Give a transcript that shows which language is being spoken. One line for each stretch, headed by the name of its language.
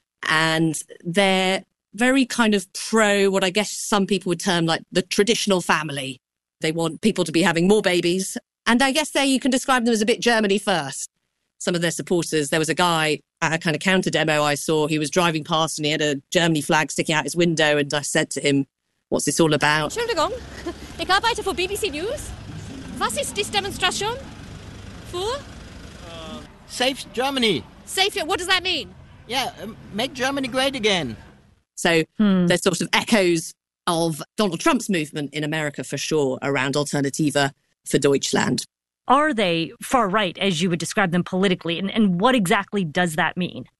English: And they're very kind of pro what I guess some people would term like the traditional family. They want people to be having more babies. And I guess there you can describe them as a bit Germany first. Some of their supporters, there was a guy at a kind of counter demo I saw. He was driving past and he had a Germany flag sticking out his window. And I said to him, what's this all about?
German: Entschuldigung, ich arbeite für BBC News. Was ist die Demonstration für?
English: Save Germany. Save it. What does that mean? Yeah, make Germany great again. So there's sort of echoes of Donald Trump's movement in America for sure around Alternativa for Deutschland. Are they far right, as you would describe them politically? And what exactly does that mean?